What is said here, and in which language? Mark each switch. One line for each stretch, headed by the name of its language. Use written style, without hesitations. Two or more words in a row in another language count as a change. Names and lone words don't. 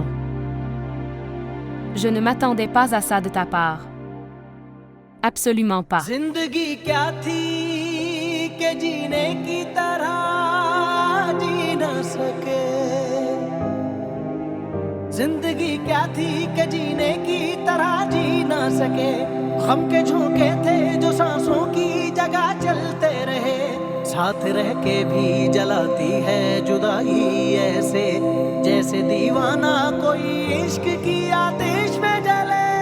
French: Je ne m'attendais pas à ça de ta part. Absolument pas.
Hindi: जिंदगी क्या थी कि जीने की तरह जी न सके, जिंदगी क्या थी कि जीने की तरह जी न सके। गम के झोंके थे जो सांसों की जगह चलते रहे, साथ रह के भी जलाती है जुदाई ऐसे, जैसे दीवाना कोई इश्क की आतिश में जले।